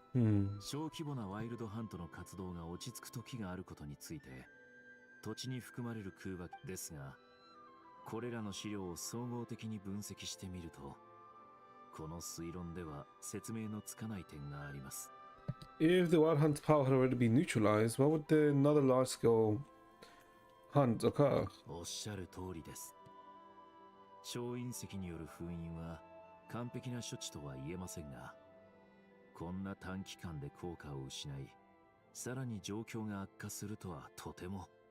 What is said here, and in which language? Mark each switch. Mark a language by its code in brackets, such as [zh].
[ja] Hmm. 小規模なワイルドハントの活動が落ち着く時があることについて土地に含まれる空爆ですが、これらの資料を総合的に分析してみると、この推論では説明のつかない点があります。 [en] If the wild hunt's power had already been neutralized, why would another large-scale hunt occur? [ja] おっしゃる通りです。超隕石による封印は完璧な処置とは言えませんが、こんな短期間で効果を失い、さらに状況が悪化するとはとても。